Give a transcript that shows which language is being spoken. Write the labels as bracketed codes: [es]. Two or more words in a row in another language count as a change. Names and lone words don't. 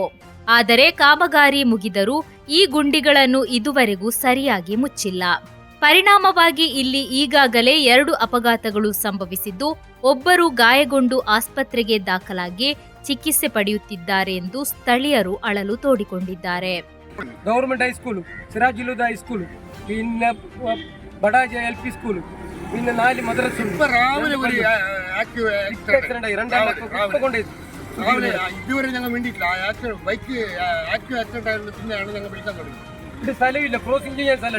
[kn] ಆದರೆ ಕಾಮಗಾರಿ ಮುಗಿದರೂ ಈ ಗುಂಡಿಗಳನ್ನು ಇದುವರೆಗೂ ಸರಿಯಾಗಿ ಮುಚ್ಚಿಲ್ಲ. ಪರಿಣಾಮವಾಗಿ ಇಲ್ಲಿ ಈಗಾಗಲೇ 2 ಅಪಘಾತಗಳು ಸಂಭವಿಸಿದ್ದು ಒಬ್ಬರು ಗಾಯಗೊಂಡು ಆಸ್ಪತ್ರೆಗೆ ದಾಖಲಾಗಿ ಚಿಕಿತ್ಸೆ ಪಡೆಯುತ್ತಿದ್ದಾರೆ ಎಂದು ಸ್ಥಳೀಯರು ಅಳಲು ತೋಡಿಕೊಂಡಿದ್ದಾರೆ. ಗವರ್ಮೆಂಟ್ ಹೈಸ್ಕೂಲು, ಸಿರಾಜುಲುದ ಹೈಸ್ಕೂಲು, [ml] പിന്നെ ബഡാജ് LP സ്കൂള്, പിന്നെ 4 മദ്രസ. ഇതുവരെ ഞങ്ങൾ വേണ്ടിയിട്ടില്ല. ബൈക്ക് ആക്റ്റീവ് ആക്സിഡന്റ് ആയിരുന്നു, പിന്നെയാണ് ഞങ്ങൾ വിളിക്കാൻ തുടങ്ങി. ഇത് സ്ഥലമില്ല, ക്രോസിംഗ് ചെയ്യാൻ സ്ഥലം.